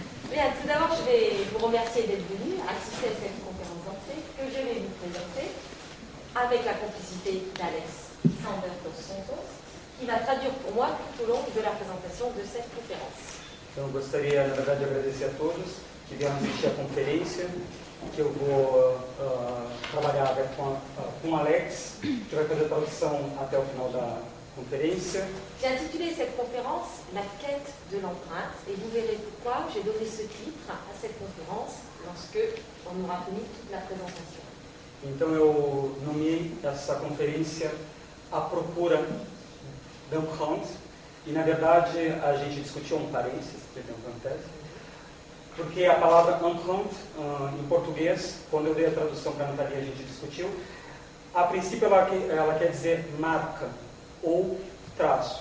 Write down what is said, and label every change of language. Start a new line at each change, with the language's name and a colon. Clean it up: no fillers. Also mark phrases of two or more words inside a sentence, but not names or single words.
French: Bien, tout d'abord, je vais vous remercier d'être venu assister à cette conférence d'entrée que je vais vous présenter avec la complicité d'Alex Santos, qui va traduire pour moi tout au long de la présentation de cette conférence.
Portuguese: Então, eu gostaria, na verdade, de agradecer a todos que vieram assistir a conferência, que eu vou trabalhar com o Alex, que vai fazer a tradução até o final da conférence.
French: J'ai intitulé cette conférence La quête de l'empreinte et vous verrez pourquoi j'ai donné ce titre à cette conférence lorsque on aura fini toute la présentation.
Portuguese: Então eu nomeei essa conferência A Procura da Empreinte e na verdade a gente discutiu um parênteses, porque a palavra empreinte em português, quando eu dei a tradução para a Nathalie a gente discutiu, a princípio ela quer dizer marca ou traço.